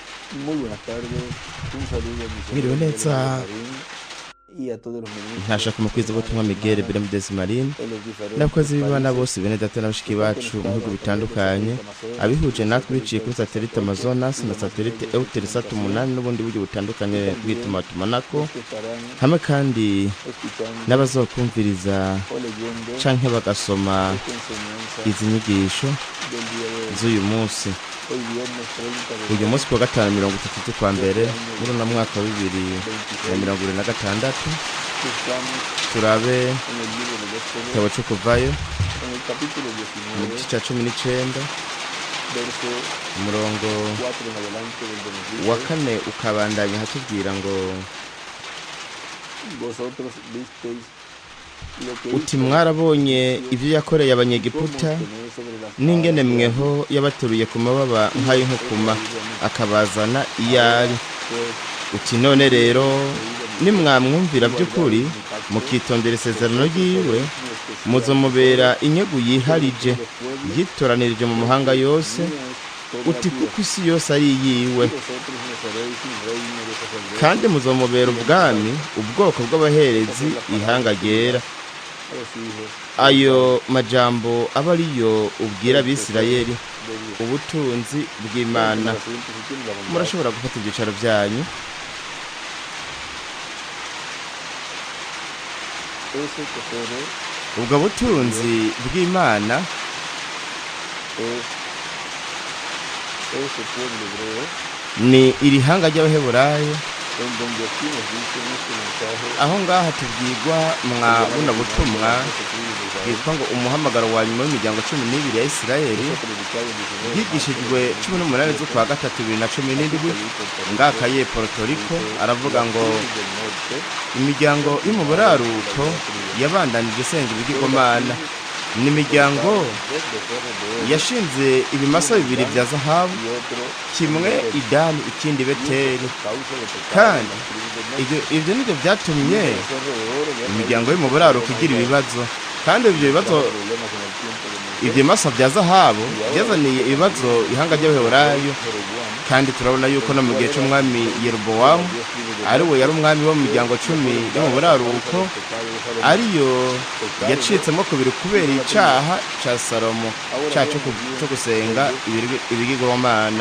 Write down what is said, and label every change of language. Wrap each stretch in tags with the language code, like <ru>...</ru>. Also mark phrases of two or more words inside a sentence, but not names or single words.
<es>Muy buenas tardes, un saludo a mis</es> <rn>Mwiriwe</rn> <es>hermanos de la Radio</es> <rn>neza</rn> <es>Marín y a todos los ministros,</es> <rn>ntashaka umukwiza ubutumwa</rn> <es>hermanos y Miguel hermanas Bermudez Marine en los diferentes</es> <rn>n'abakozi b'Imana</rn> <es>países</es> <rn>bose bene data na bashiki</rn> <es>que están</es> <rn>bacu mu bihugu</rn> <es>conectados a través del</es> <rn>bitandukanye</rn> <es>satélite Amazonas</es> <rn>abihuje</rn> <es>y</es> <rn>natwe biciye kuri</rn> <es>satélite</es> <rn>satelite Eutelsat 8</rn> <es>Amazonas y</es> <rn>na</rn> <es>demás</es> <rn>satelite</rn> <es>medios de</es> <rn>Eutelsat</rn> <es>comunicación</es> <rn>8 n'ubundi buryo</rn> <es>y</es> <rn>butandukanye</rn> <es>también</es> <rn>bw'itumatumanako</rn> <es>los que estarán</es> <rn>hamwe kandi</rn> <es>escuchando</es> <rn>n'abazokumviriza</rn> <es>o leyendo</es> <rn>canke bagasoma</rn> <es>esta enseñanza</es> <rn>izi nyigisho</rn> <es>del día de hoy.</es> <rn>z'uyu munsi</rn> <es>Hoy viernes 30 de</es> <rn>uyu</rn> <es>mayo</es> <rn>munsi kuwa gatanu 30 z'ukwa</rn> <es>de</es> <rn>mbere</rn> <es>este año</es> <rn>muri uno mwaka wa</rn> <es>2026</es> <rn>2026</rn> <es>estamos</es> <rn>turabe</rn> <es>en el libro del Éxodo,</es> <rn>igitabo co kuvayo</rn> <es>en el capítulo</es> <rn>mu</rn> <es>19,</es> <rn>gice ca 19</rn> <es>verso</es> <rn>umurongo</rn> <es>4 en adelante, donde nos</es> <rn>wa</rn> <es>dice:</es> <rn>kane ukabandanya hatubwira ngo</rn> <es>vosotros visteis lo que</es> <rn>uti</rn> <es>hizo</es> <rn>mwarabonye</rn> <es>Egipcio,</es> <rn>ivyo yakoreye</rn> <es>cómo os</es> <rn>abanyegiputa</rn> <es>tenía sobre las</es> <rn>n'ingene</rn> <es>alas de</es> <rn>mweho</rn> <es>águila,</es> <rn>yabaturuye ku mababa</rn> <es>y os he</es> <rn>nk'ay'inkukuma</rn> <es>traído a mí.</es> <rn>akabazana iyo</rn> <es>Ahora</es> <rn>ari</rn> <es>pues,</es> <rn>uti none</rn> <es>si</es> <rn>rero</rn> <es>habéis creído mi voz</es> <rn>nimwamwumvira</rn> <es>y</es> <rn>by'ukuri</rn> <es>guardaréis mi pacto,</es> <rn>mukitondera isezerano</rn> <es>vosotros</es> <rn>ryiwe</rn> <es>seréis mi especial</es> <rn>muzomubera</rn> <es>tesoro</es> <rn>inyungu</rn> <es>sobre</es> <rn>yiharije</rn> <es>todos los pueblos,</es> <rn>yitoranirije mu mahanga</rn> <es>porque</es> <rn>yose</rn> <es>mía es toda la</es> <rn>uti</rn> <es>tierra.</es> <rn>kuko isi yose ari iyiwe</rn> <es>Y vosotros me seréis mi reino de</es> <rn>kandi</rn> <es>sacerdotes</es> <rn>muzomubera</rn> <es>y de mi</es> <rn>ubwami</rn> <es>pueblo.</es> <rn>ubwoko</rn> <es>Estas</es> <rn>bw'abaherezi</rn> <es>son las</es> <rn>ihanga</rn> <es>palabras que</es> <rn>ryera</rn> <es>dirás a los hijos de</es> <rn>ayo</rn> <es>Israel:</es> <rn>majambo aba ariyo ubwira</rn> <es>el tesoro</es> <rn>abisirayeli</rn> <es>de Dios.</es> <rn>ubutunzi</rn> <es>Pueden</es> <rn>bw'imana</rn> <es>tomar asiento si tienen la bondad.</es> <rn>murashobora gufata ibyicaro byanyu</rn> <es>Ese tesoro</es> <rn>ubwo butunzi bw'imana</rn> <es>es ese pueblo hebreo,</es> <rn>ni iri hanga ry'abaheburayo</rn> <es>en donde aquí nos dice en este mensaje</es> <rn>aho ngaha tubwirwa mwa</rn> <es>el</es> <rn>buno</rn> <es>llamado final de</es> <rn>butumwa</rn> <es>las 12 tribus de Israel.</es> <rn>bwitwa ngo umuhamagaro wa nyuma w'imiryango 12 ya isirayeli</rn> <es>Fue predicado el 19 de marzo</es> <rn>bwigishijwe</rn> <es>del</es> <rn>18 z'ukwa</rn> <es>2017</es> <rn>gatatu 2017</rn> <es>aquí Puerto</es> <rn>ngaka</rn> <es>Rico.</es> <rn>ye Puerto Rico</rn> <es>Dice:</es> <rn>aravuga</rn> <es>las</es> <rn>ngo</rn> <es>tribus del norte</es> <rn>imiryango yo mu buraruko yabandanije isenga ibigirwamana n'imiryango yashinze ibimasa bibiri bya zahabu kimwe idani ikindi beteri kandi ibyo nibyo byatumye imiryango yo mu buraruko igira ibibazo kandi ibyo bibazo ibyo bimasa bya zahabu byazaniye ibibazo ihanga ry'abaheburayo kandi turabona yuko no mu gihe cy'umwami Yerobowamu ari we yari umwami wo mu miryango 10 yo mu buraruko ariyo yacitsemo kubiri kubera icyaha cya Salomo cyacu cyo gusenga ibigirwamana.</rn>